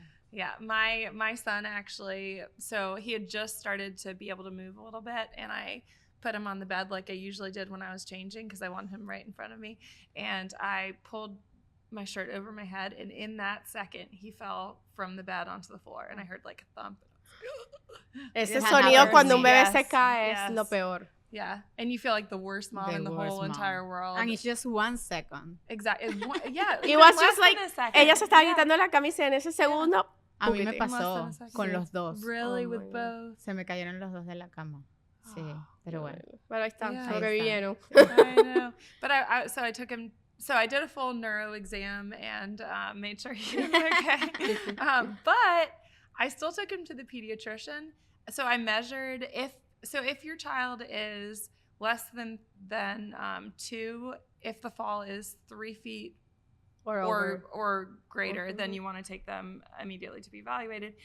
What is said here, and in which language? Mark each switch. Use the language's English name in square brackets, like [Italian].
[English] Yeah, my son actually, so he had just started to be able to move a little bit, and I put him on the bed like I usually did when I was changing, because I wanted him right in front of me, and I pulled my shirt over my head, and in that second, he fell from the bed onto the floor, and I heard like a thump. [Spanish] Ese sonido cuando un bebé se cae es lo peor. [English] Yeah, and you feel like the worst mom in the whole entire world. And it's just 1 second. Exactly. Yeah. It was just like, [Spanish] ella se estaba quitando la camisa en ese segundo. A mí me pasó con los dos. [English] Really, with both? [Spanish] Se me cayeron los dos de la cama. Sí, pero bueno. Pero ahí está, sobrevivieron. [English] I know. But so I took him. So I did a full neuro exam and made sure he was okay. But I still took him to the pediatrician. So I measured if your child is less than 2, if the fall is 3 feet or greater, then you want to take them immediately to be evaluated.